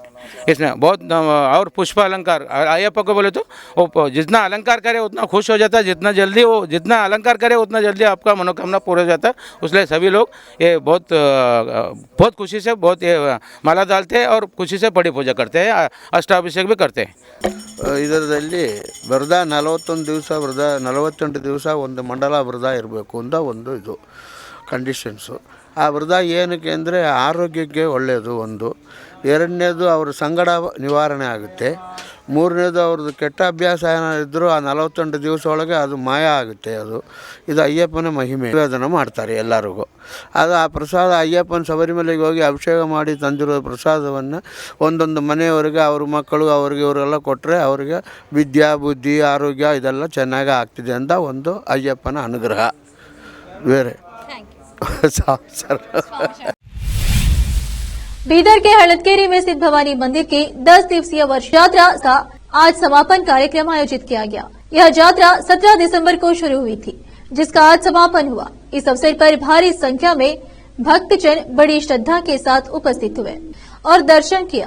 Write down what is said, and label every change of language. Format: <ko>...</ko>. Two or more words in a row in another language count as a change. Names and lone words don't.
<hi>इसमें बहुत और पुष्प अलंकार अयप्पा को बोले तो वो जितना अलंकार करे उतना खुश हो जाता है, जितना अलंकार करे उतना जल्दी आपका मनोकामना पूरा हो जाता है। इसलिए सभी लोग ये बहुत खुशी से बहुत माला डालते हैं और खुशी से बड़ी पूजा करते हैं, अष्टाभिषेक भी करते हैं।</hi> <kn>ಇದರಲ್ಲಿ ವ್ರತ 41 ದಿವಸ ವ್ರತ 48 ದಿವಸ ಒಂದು ಮಂಡಲ ವ್ರತ ಇರಬೇಕು ಅಂತ ಒಂದು ಇದು ಕಂಡೀಷನ್ಸು. ಆ ವ್ರತ ಏನಕ್ಕೆ ಅಂದರೆ ಆರೋಗ್ಯಕ್ಕೆ ಒಳ್ಳೆಯದು ಒಂದು, ಎರಡನೇದು ಅವ್ರ ಸಂಗಡ ನಿವಾರಣೆ ಆಗುತ್ತೆ, ಮೂರನೇದು ಅವ್ರದ್ದು ಕೆಟ್ಟ ಅಭ್ಯಾಸ ಏನಾದ್ರು ಆ 48 ದಿವಸ ಒಳಗೆ ಅದು ಮಾಯ ಆಗುತ್ತೆ. ಇದು ಅಯ್ಯಪ್ಪನ ಮಹಿಮೆ. ನಿವೇದನ ಮಾಡ್ತಾರೆ ಎಲ್ಲರಿಗೂ. ಅದು ಆ ಪ್ರಸಾದ ಅಯ್ಯಪ್ಪನ ಶಬರಿಮಲೆಗೆ ಹೋಗಿ ಅಭಿಷೇಕ ಮಾಡಿ ತಂದಿರೋ ಪ್ರಸಾದವನ್ನು ಒಂದೊಂದು ಮನೆಯವರಿಗೆ ಅವ್ರ ಮಕ್ಕಳು ಅವ್ರಿಗೆ ಇವರೆಲ್ಲ ಕೊಟ್ಟರೆ ಅವರಿಗೆ ವಿದ್ಯಾ ಬುದ್ಧಿ ಆರೋಗ್ಯ ಇದೆಲ್ಲ ಚೆನ್ನಾಗಿ ಆಗ್ತಿದೆ ಅಂತ ಒಂದು ಅಯ್ಯಪ್ಪನ ಅನುಗ್ರಹ ಬೇರೆ.</kn> <hi>बीदर के हड़दकेरी में स्थित भवानी मंदिर की 10 दिवसीय वर्ष यात्रा का आज समापन कार्यक्रम आयोजित किया गया। यह यात्रा 17 दिसंबर को शुरू हुई थी, जिसका आज समापन हुआ। इस अवसर पर भारी संख्या में भक्तजन बड़ी श्रद्धा के साथ उपस्थित हुए और दर्शन किया।</hi>